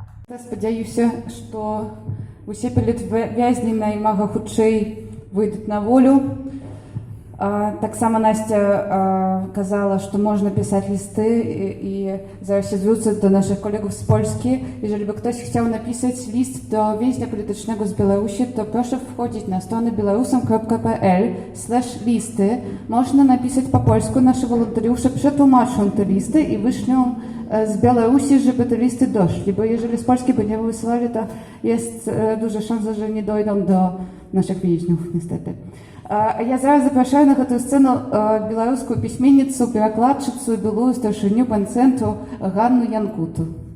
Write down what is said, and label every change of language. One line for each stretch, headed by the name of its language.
Belarusian: Я спадзяюся, што усе палітвязні наймага хутчэй выйдуць на волю. Таксама Настя казала,
Russian: что можно писать
Belarusian: листы и зараз
Polish: звrócę do naszych kolegów z Polski. Jeżeli by ktoś chciał napisać list do więźnia politycznego z Białorusi, to proszę wchodzić na stronę białorusam.pl/listy. Można napisać po polsku, nasi wolontariusze przetłumaczą te listy i wyślą z Białorusi, żeby te listy doszli, bo jeżeli z Polski by nie wysyłali, to jest duża szansa, że nie dojdą do naszych więźniów, niestety.
Belarusian: Я зараз запрашаю на гэтую сцэну беларускую пісьменніцу, перакладчыцу і былую старшыню панцэнтру Ганну Янкуту.